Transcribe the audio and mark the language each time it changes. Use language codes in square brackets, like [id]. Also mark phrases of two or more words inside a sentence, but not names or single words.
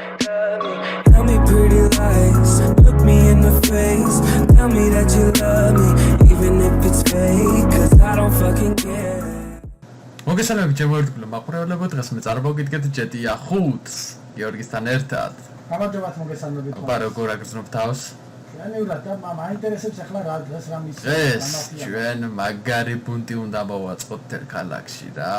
[en] Tell me pretty lies, look me in the face. Tell me that you love me, even if it's fake, cause I don't fucking care. [ka] მოგესალმებით ჩემო ერთგულო მაყურებლებო, დღეს მე წარმოგიდგეთ ჯეტია 5-ს გიორგისთან ერთად. გამარჯობათ მოგესალმებით. აბა როგორ აგრძნობ თავს? იანიურად და მაინტერესებს ახლა რა დღეს რა მისია. ეს ჩვენ მაგარი პუნქტი უნდა მოვაწყოთ თელ ქალაქში რა.